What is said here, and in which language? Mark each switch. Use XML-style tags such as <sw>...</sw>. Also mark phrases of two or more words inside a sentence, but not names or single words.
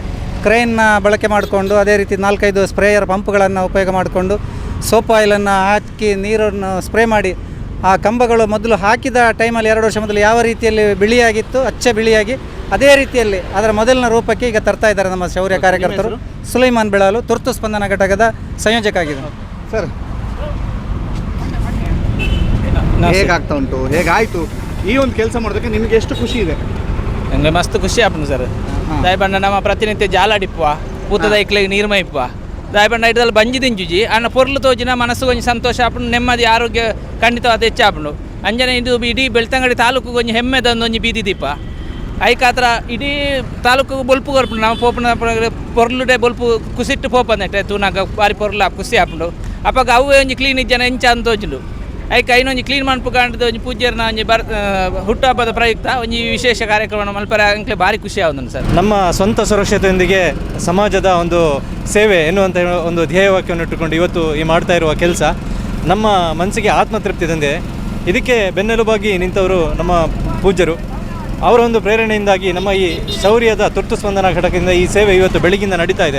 <kn>ಕ್ರೇನ್ನ ಬಳಕೆ ಮಾಡಿಕೊಂಡು, ಅದೇ ರೀತಿ 4-5 ಸ್ಪ್ರೇಯರ್ ಪಂಪ್ಗಳನ್ನು ಉಪಯೋಗ ಮಾಡಿಕೊಂಡು ಸೋಪ್ ಆಯಿಲನ್ನು ಹಾಕಿ ನೀರನ್ನು ಸ್ಪ್ರೇ ಮಾಡಿ ಆ ಕಂಬಗಳು ಮೊದಲು ಹಾಕಿದ ಟೈಮಲ್ಲಿ 2 ವರ್ಷ ಮೊದಲು ಯಾವ ರೀತಿಯಲ್ಲಿ ಬಿಳಿಯಾಗಿತ್ತು, ಅಚ್ಚ ಬಿಳಿಯಾಗಿ ಅದೇ ರೀತಿಯಲ್ಲಿ ಅದರ ಮೊದಲಿನ ರೂಪಕ್ಕೆ ಈಗ ತರ್ತಾ ಇದ್ದಾರೆ ನಮ್ಮ ಶೌರ್ಯ ಕಾರ್ಯಕರ್ತರು. ಸುಲೈಮಾನ್ ಬೆಳಾಲು ತುರ್ತು ಸ್ಪಂದನ ಘಟಕದ ಸಂಯೋಜಕ ಆಗಿದ್ದಾರೆ ಸರ್. ಹೇಗಾಗ್ತಾ ಉಂಟು, ಹೇಗಾಯಿತು ಈ ಒಂದು ಕೆಲಸ ಮಾಡೋದಕ್ಕೆ ನಿಮಗೆ ಎಷ್ಟು ಖುಷಿ ಇದೆ?</kn> <tcy>ನಂಗೆ ಮಸ್ತ್ ಖುಷಿ ಆಪನು ಸರ್. ದಾಯಬಣ್ಣ ನಮ್ಮ ಪ್ರತಿನಿತ್ಯ ಜಾಲಾಡಿಪ್ಪುವ ಪೂತದ ಇಕ್ಲಿಗೆ ನೀರು ಮೈಪ್ಪುವ ದಾಯಬಣ್ಣ ಇಡದಲ್ಲಿ ಬಂಜಿ ದಿಂಜುಜಿ ಅನ್ನ ಪೊರ್ಲು ತೋಜಿನ ಮನಸ್ಸು ಕೊಂಚ ಸಂತೋಷ ಆಪುಂಡು, ನೆಮ್ಮದಿ ಆರೋಗ್ಯ ಖಂಡಿತವಾದ ಹೆಚ್ಚಾಪುಂಡು. ಅಂಜನೆ ಇದು ಇಡೀ ಬೆಳ್ತಂಗಡಿ ತಾಲೂಕು ಕೊಂಚ ಹೆಮ್ಮೆದ ಒಂದೊಂದು ಬೀದಿ ದೀಪ ಐಕಾತ್ರ ಇಡೀ ತಾಲೂಕು ಬೊಲ್ಪು ಕೊರ್ಪುಂಡು. ನಾವು ಪೋಪುನ ಪೊರ್ಲುಡೆ ಬೊಲ್ಪು ಕುಸಿಟ್ಟು ಪೋಪಂದೆಟ್ಟೆ ತೂನಾಗ ಬಾರಿ ಪೊರ್ಲು ಖುಷಿ ಆಪುಂಡು. ಅಪ್ಪಾಗ ಅವೇ ಒಂಜಿ ಕ್ಲೀನ್ ಇಜ್ಜನ ಎಂಚ ಅಂತ ತೋಜುಂಡು. ಐಕ ಐನೊಂಜಿ ಕ್ಲೀನ್ ಮನ್ಪು ಕಾಣ್ತದೆ. ಒಂಜಿ ಪೂಜ್ಯರ್ನ ಒಂಜಿ ಹುಟ್ಟುಹಬ್ಬದ ಪ್ರಯುಕ್ತ ಒಂಜಿ ವಿಶೇಷ ಕಾರ್ಯಕ್ರಮ ಮಲ್ಪರೆ ಅಂಕ್ಲೆ ಭಾರಿ ಖುಷಿ ಆಗುದು ಸರ್.</tcy> <kn>ನಮ್ಮ ಸ್ವಂತ ಸುರಕ್ಷತೆಯೊಂದಿಗೆ ಸಮಾಜದ ಒಂದು ಸೇವೆ ಎನ್ನುವಂಥ ಒಂದು ಧ್ಯೇಯವಾಕ್ಯವನ್ನು ಇಟ್ಟುಕೊಂಡು ಇವತ್ತು ಈ ಮಾಡ್ತಾ ಇರುವ ಕೆಲಸ ನಮ್ಮ ಮನಸ್ಸಿಗೆ ಆತ್ಮತೃಪ್ತಿ ತಂದಿದೆ. ಇದಕ್ಕೆ ಬೆನ್ನೆಲುಬಾಗಿ ನಿಂತವರು ನಮ್ಮ ಪೂಜ್ಯರು. ಅವರ ಒಂದು ಪ್ರೇರಣೆಯಿಂದಾಗಿ ನಮ್ಮ ಈ ಶೌರ್ಯದ ತುರ್ತು ಸ್ಪಂದನ ಘಟಕದಿಂದ ಈ ಸೇವೆ ಇವತ್ತು ಬೆಳಗಿಂದ ನಡೀತಾ ಇದೆ.</kn>